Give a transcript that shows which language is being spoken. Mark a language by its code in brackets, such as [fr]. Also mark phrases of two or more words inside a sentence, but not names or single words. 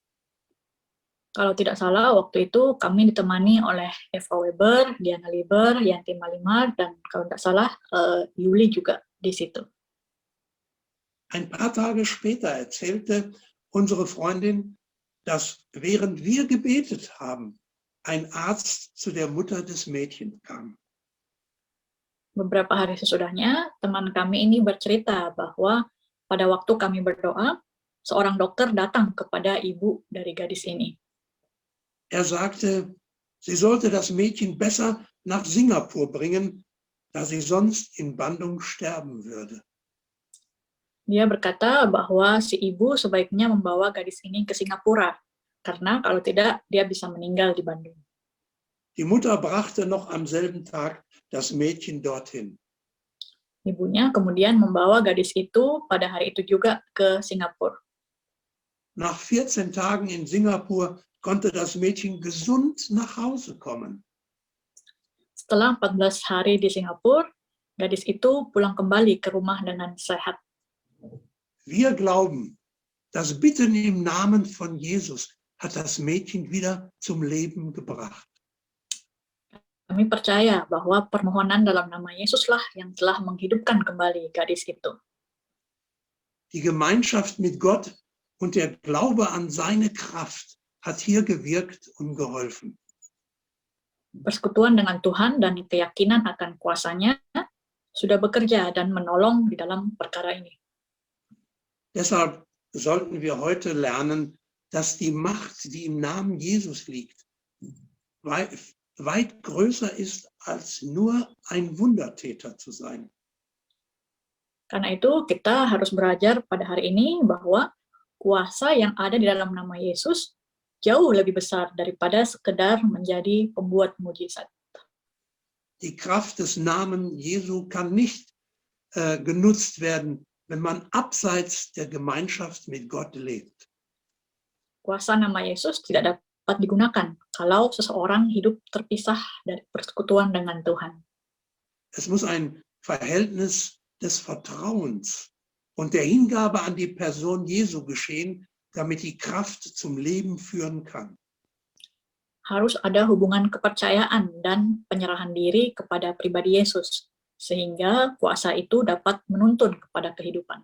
[id] Kalau tidak salah, waktu itu kami ditemani oleh Eva Weber, Diana Lieber, Yanti Malimar, dan kalau tidak salah, Yuli juga di situ. [de] Ein paar Tage später erzählte unsere Freundin, dass während wir gebetet haben, ein Arzt zu der Mutter des Mädchens kam. [id] Beberapa hari sesudahnya, teman kami ini bercerita bahwa pada waktu kami berdoa, seorang dokter datang kepada ibu dari gadis ini. [de] Er sagte, sie sollte das Mädchen besser nach Singapur bringen, da sie sonst in Bandung sterben würde. [id] Dia berkata bahwa si ibu sebaiknya membawa gadis ini ke Singapura, karena kalau tidak, dia bisa meninggal di Bandung. [de] Die Mutter brachte noch am selben Tag das Mädchen dorthin. [id] Ibunya kemudian membawa gadis itu pada hari itu juga ke Singapura. [de] Nach 14 Tagen in Singapur konnte das Mädchen gesund nach Hause kommen. [id] Setelah 14 hari di Singapura, gadis itu pulang kembali ke rumah dengan sehat. [de] Wir glauben, das Bitten im Namen von Jesus hat das Mädchen wieder zum Leben gebracht. [id] Kami percaya bahwa permohonan dalam nama Yesuslah yang telah menghidupkan kembali gadis itu. [de] Die Gemeinschaft mit Gott und der Glaube an seine Kraft hat hier gewirkt und geholfen. [id] Persekutuan dengan Tuhan dan keyakinan akan kuasanya sudah bekerja dan menolong di dalam perkara ini. [de] Deshalb sollten wir heute lernen, dass die Macht, die im Namen Jesus liegt, weit größer ist, als nur ein Wundertäter zu sein. [id] Karena itu kita harus belajar pada hari ini bahwa kuasa yang ada di dalam nama Yesus jauh lebih besar daripada sekedar menjadi pembuat mujizat. [de] Die Kraft des Namens Jesu kann nicht genutzt werden, wenn man abseits der Gemeinschaft mit Gott lebt. [id] Kuasa nama Yesus tidak dapat digunakan kalau seseorang hidup terpisah dari persekutuan dengan Tuhan. [de] Es muss ein Verhältnis des Vertrauens und der Hingabe an die Person Jesu geschehen, damit die Kraft zum Leben führen kann. [id] Harus ada hubungan kepercayaan dan penyerahan diri kepada pribadi Yesus, sehingga kuasa itu dapat menuntun kepada kehidupan.